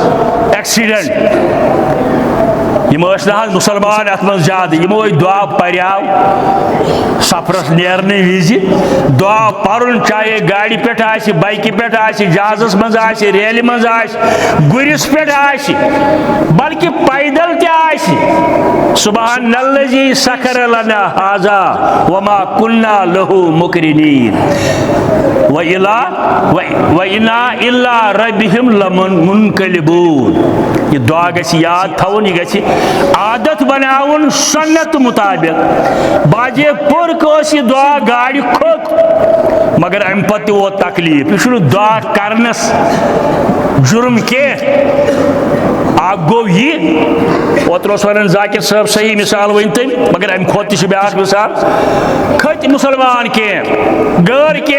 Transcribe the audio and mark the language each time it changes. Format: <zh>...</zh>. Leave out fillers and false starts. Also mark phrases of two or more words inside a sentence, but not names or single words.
<ks>ایکسیڈنٹ یم ٲسۍ نہٕ حظ مُسلمان اتھ منٛز زیادٕ یمو دعا پریاو سفرس نیرنہٕ وِزِ دعا پرُن چاہے گاڑِ پٮ۪ٹھ آسہِ بایکہِ پٮ۪ٹھ آسہِ جہازس منٛز آسہِ ریلہِ منٛز آسہِ گُرِس پٮ۪ٹھ آسہِ بلکہِ پیدل تہِ آسہِ</ks> <ar>سبحان الذی سخر لنا ھذا وما كنا له مقرنین وَإِنَّا إِلَّا رَبِّهِمْ لَمُنْقَلِبُونَ</ar> <ks>یہ دعا گژھِ یاد تھاوُن یہ گژھِ عادت بناوُن سنت مطابق باجے پوٚر ٲس یہِ دعا گاڑِ کھوٚت مگر امہِ پتہٕ تہِ ووت تکلیٖف یہِ چھُنہٕ دعا کرنس جُرم کینٛہہ اکھ گوٚو یہِ اوترٕ اوس ونان ذاکر صٲب صحیح مثال ؤنۍ تٔمۍ مگر امہِ کھۄتہٕ تہِ چھِ بیاکھ مثال کھٔتۍ مُسلمان کینٛہہ غٲر کینٛہہ</ks>